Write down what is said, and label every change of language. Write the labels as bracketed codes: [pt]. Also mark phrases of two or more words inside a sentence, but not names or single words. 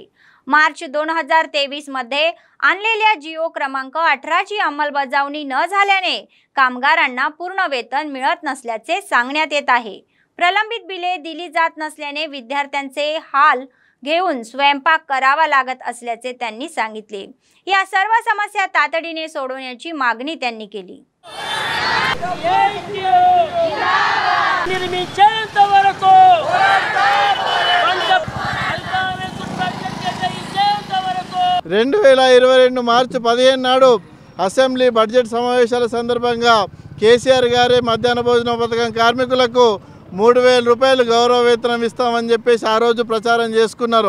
[mr] मार्च 2023 मध्ये आणलेल्या जिओ क्रमांक 18 ची अंमलबजावणी न झाल्याने कामगारांना पूर्ण वेतन मिळत नसल्याचे सांगण्यात येत आहे. प्रलंबित बिले दिली जात नसल्याने विद्यार्थ्यांचे हाल घेऊन स्वयंपाक करावा लागत असल्याचे त्यांनी सांगितले. या सर्व समस्या तातडीने सोडवण्याची मागणी त्यांनी केली. [te] మార్చి 15 నాడు అసెంబ్లీ బడ్జెట్ సమావేశాల సందర్భంగా కేసీఆర్ గారే మధ్యాహ్న భోజన పథకం కార్మికులకు 3000 రూపాయలు గౌరవ వేతనం ఇస్తామని చెప్పేసి ఆ రోజు ప్రచారం చేసుకున్నారు.